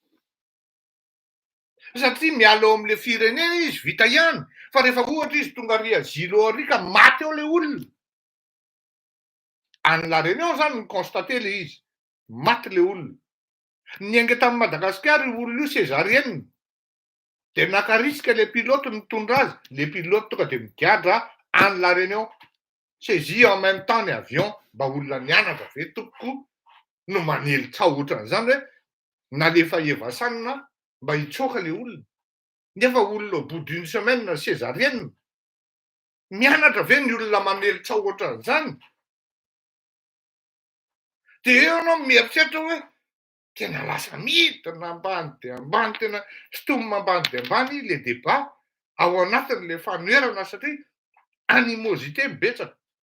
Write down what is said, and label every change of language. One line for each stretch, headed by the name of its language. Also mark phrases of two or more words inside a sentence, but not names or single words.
Malagasy: Satria miala ao amin'le firenena izy vita ihany, fa rehefa ohatra izy tonga ary asilo ao ary ka maty ao le olona. Any La Réunion zany ny constaté le izy, maty le olona. Niainga tamin'i Madagasikara io olona io césarienne, de naka risika le pilote mitondra azy, le pilote tonga de migadra any La Réunion,
French: saisit en même temps
Malagasy: ny avion mba olona nianatra ve tompoko no manelitsao ohatran'izany hoe nalefa Evasanna mba hitsoaka le olona. Nefa olona
French: au bout d'une semaine césarienne,
Malagasy: mianatra ve ny olona manelitsao ohatran'izany? De eo anao mieritreritra hoe tena lasa midina ambany de ambany, tena sitomina ambany de ambany le débat ao anatin'le fanoerana satria animosité betsaka.